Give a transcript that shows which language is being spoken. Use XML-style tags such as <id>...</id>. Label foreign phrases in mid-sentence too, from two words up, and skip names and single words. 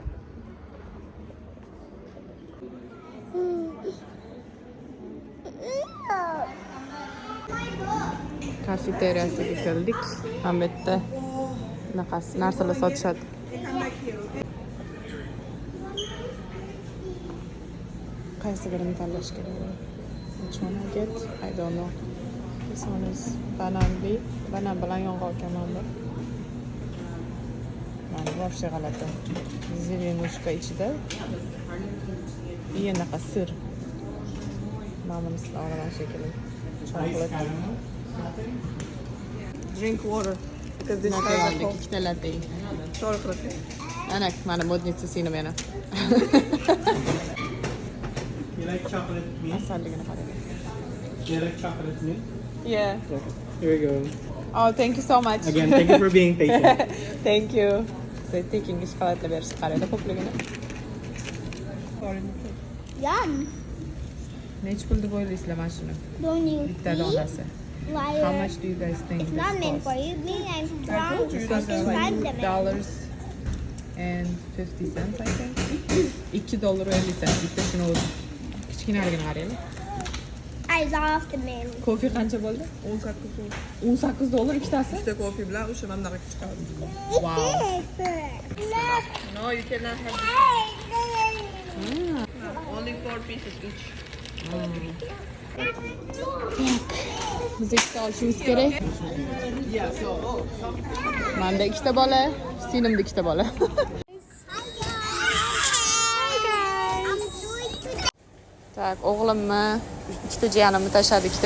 <uz>Kafeteriyasiga keldik. Mana bu yerda bunaqasi narsalar sotishadi. Qaysi birini tanlash kerak?</uz> <en>Which one I get? I don't know. This one is bananli.</en> <uz>Banan bilan yong'oq ekan bu. Mana bu вообще g'alati. Zelenushka ichida. Yenaqa sir. Mana bunisi olaman shekilli.</uz> <en>Chocolate. Drink water because this has a cold.</en> <uz>Ikkita latte.</uz> <en>Chocolate.</en> <uz>Ana, mana modnitsa seni meni.</uz> <en>You like chocolate milk?</en> <uz>Asalligini qarang.</uz> <en>You like chocolate milk? Yeah. Okay. Here we go. Oh, thank you so much. Again, thank you for being patient. Thank you.</en> <uz>Tekinga shokoladlar berishni qaranglar ko'pligini.</uz> <en>Yum.</en> <uz>Nech pul deb o'ylaysizlar mana shuni?</uz> <en>Don't you</en> <uz>Bitta</uz> <en>see?</en> <uz>donasi.</uz> <en>Liar. How much do you guys think It's this not meant for costs? you. Me, I'm strong. This costs $2 and 50 cents, I think.</en> <uz>$2.50 bitta shuni o'zi. Kichkinaligini qaranglar.</uz> <en>I love the man.</en> <uz>Kofe qancha bo'ldi? 18 so'm. $18 ikkitasi? Bitta kofe bilan o'sha mana bunaqa chiqadi.</uz> <en>Wow. No, you cannot have this. Ah. No, only 4 pieces each.</en> <uz>Biz ikkita olishimiz kerak. Menda ikkita bola, sinimda ikkita bola. Tak, o'g'limni, ikkita jiyanimni tashladik-da.</uz>